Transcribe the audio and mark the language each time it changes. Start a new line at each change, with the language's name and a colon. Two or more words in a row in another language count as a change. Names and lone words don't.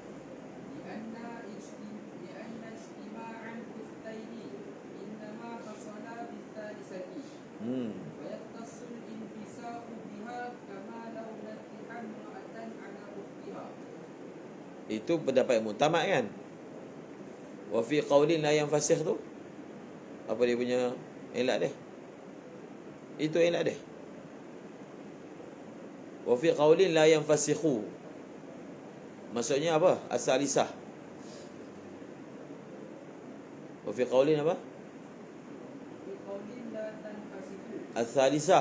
Malay: Itu pendapat yang mutamak kan.
Arabic: وفي قول لا ينفسخ tu,
Malay: apa dia punya ilat dia? Itu ilat dia.
Arabic: وفي قول لا ينفسخ,
Malay: maksudnya apa? As-salisah.
Arabic: وفي قول apa?
Malay: As-salisah.